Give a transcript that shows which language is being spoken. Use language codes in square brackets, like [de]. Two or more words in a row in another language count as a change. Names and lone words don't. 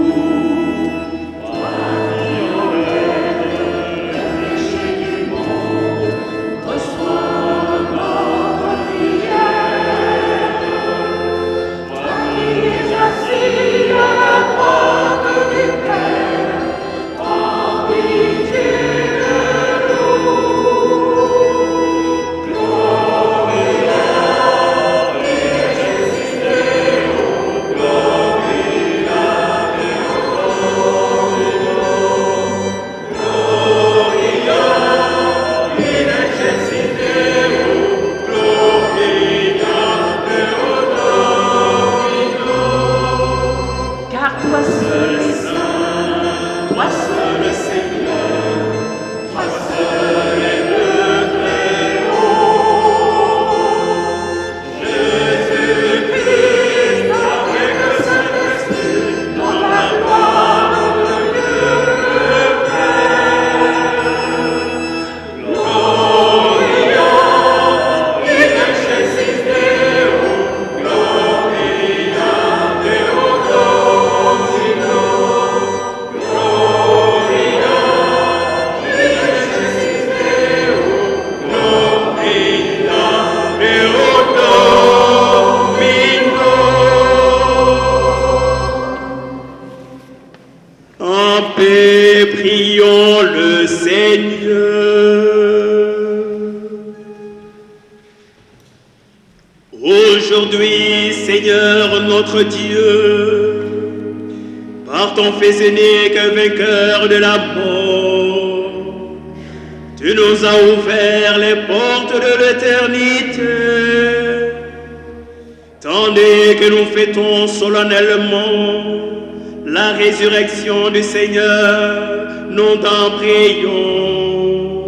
[fr] Toi qui enlèves le péché du monde, reçois notre prière. Toi qui es assis à la droite du Père, prends pitié de nous. [la] Gloria in excelsis Deo, Gloria Deo Domino. Gloria in excelsis Deo, Gloria Deo Domino. [fr] Car toi seul es saint, toi seul Seigneur, toi seul es le Très-Haut. Jésus-Christ avec le Saint-Esprit, dans la gloire de Dieu le Père. [la] Gloria in excelsis Deo, Gloria Deo Domino. Gloria in excelsis Deo, Gloria Deo Domino. [fr] En paix, prions le Seigneur. Aujourd'hui, Seigneur notre Dieu, par ton Fils unique vainqueur de la mort, tu nous as ouvert les portes de l'éternité, tandis que nous fêtons solennellement la résurrection du Seigneur, nous t'en prions.